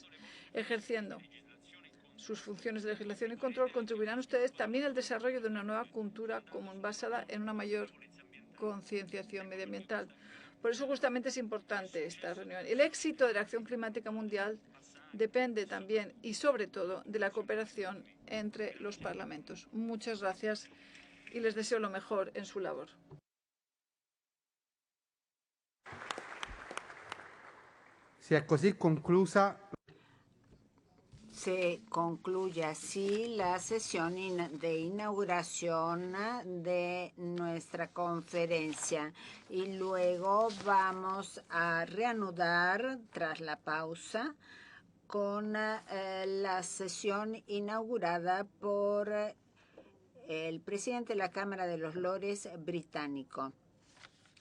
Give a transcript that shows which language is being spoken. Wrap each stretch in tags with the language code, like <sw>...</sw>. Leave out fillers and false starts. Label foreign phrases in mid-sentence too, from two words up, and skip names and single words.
<es>Ejerciendo sus funciones de legislación y control, contribuirán ustedes también al desarrollo de una nueva cultura común basada en una mayor concienciación medioambiental. Por eso justamente es importante esta reunión. El éxito de la acción climática mundial depende también y sobre todo de la cooperación entre los parlamentos. Muchas gracias y les deseo lo mejor en su labor.</es> <it>Si è così conclusa.</it> <es>Se concluye así la sesión de inauguración de nuestra conferencia y luego vamos a reanudar tras la pausa con la sesión inaugurada por el presidente de la Cámara de los Lores británico.</es>